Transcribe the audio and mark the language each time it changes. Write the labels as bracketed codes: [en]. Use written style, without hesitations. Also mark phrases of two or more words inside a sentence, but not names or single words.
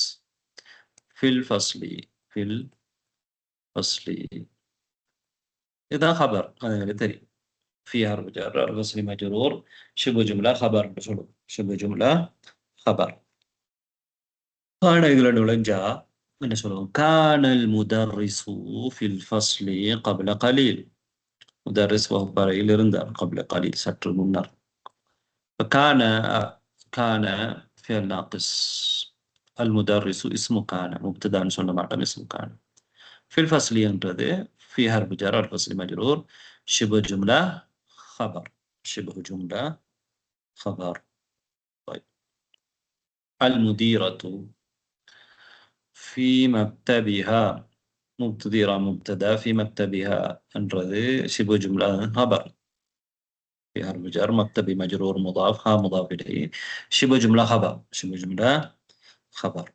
[ar] في الفصل، في الفصل إذا خبر هذا தெரியும். في حرف جر، الفصل مجرور، شبه جملة خبر. نشوف شبه جملة خبر. كان [ta] இதுல நுழைஞ்சா என்ன சொல்லுவோம்? [ar] كان المدرس في الفصل قبل قليل. [ta] مدرس வகுப்பறையில் இருந்தார் [ar] قبل قليل [ta] சற்று முன்னர். [ar] كان فعل ناقص. المدرس اسم كان مبتدا [ta] சொல்ல மாட்டோம், [ar] اسم كان. في الفصل என்றது في حرف جر، الفصل مجرور، شبه جملة خبر، شبه جملة خبر. طيب المديرة في مكتبها، مبتدأ في مكتبها أنرذي شبه جملة خبر في حرف جر، مكتبي مجرور مضاف، ها مضاف إليه، شبه جملة خبر، شبه جملة خبر.